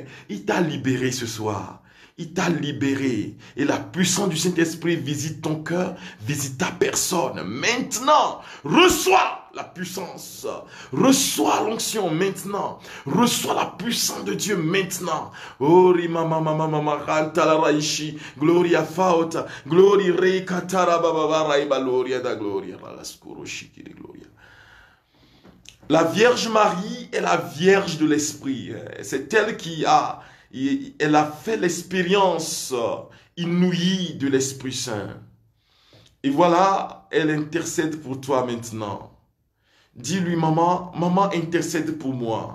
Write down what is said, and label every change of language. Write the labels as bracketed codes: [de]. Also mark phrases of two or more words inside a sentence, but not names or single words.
[fr] Il t'a libéré ce soir. Il t'a libéré. Et la puissance du Saint-Esprit visite ton cœur, visite ta personne. Maintenant, reçois la puissance. Reçois l'onction maintenant. Reçois la puissance de Dieu maintenant. Ori mama mama mama rantala raishi. Gloria fauta. Gloria re katara baba raiba gloria da gloria. La scuro shiki de gloria. La Vierge Marie est la Vierge de l'Esprit. C'est elle qui a... Elle a fait l'expérience inouïe de l'Esprit Saint. Et voilà, elle intercède pour toi maintenant. Dis-lui, maman, maman intercède pour moi.